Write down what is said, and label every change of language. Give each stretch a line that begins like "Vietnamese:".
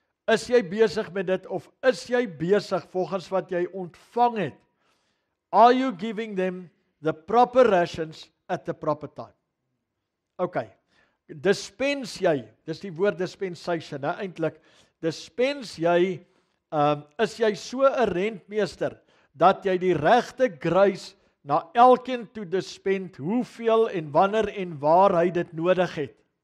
Afrikaans: Is jy besig met dit of is jy besig volgens wat jy ontvang het?
English: Are you giving them the proper rations at the proper time? Okay.
Afrikaans: Dispens jy, dis die woord dispensation, eintlik, dispens jy, is jy so 'n rentmeester, dat jy die regte grace na elkeen toe dispens, hoeveel en wanneer en waar hy dit nodig het.